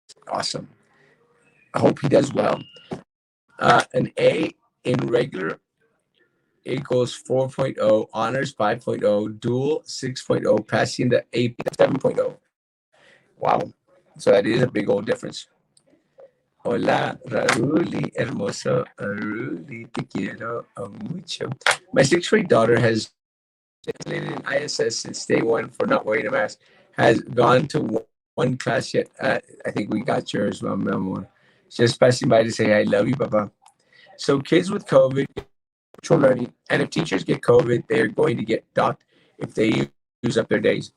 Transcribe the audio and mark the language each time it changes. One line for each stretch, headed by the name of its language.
English: Awesome. I hope he does well. An A in regular equals 4.0, honors 5.0, dual 6.0, passing the AP 7.0. Wow. So that is a big old difference.
Spanish: Hola, Rauli, hermoso, Rauli, te quiero mucho.
English: My sixth grade daughter has been in ISS since day one for not wearing a mask. Has gone to one class yet. I think we got yours, Mom. Just passing by to say, I love you, Papa. So kids with COVID, virtual learning, and if teachers get COVID, they're going to get docked if they use up their days.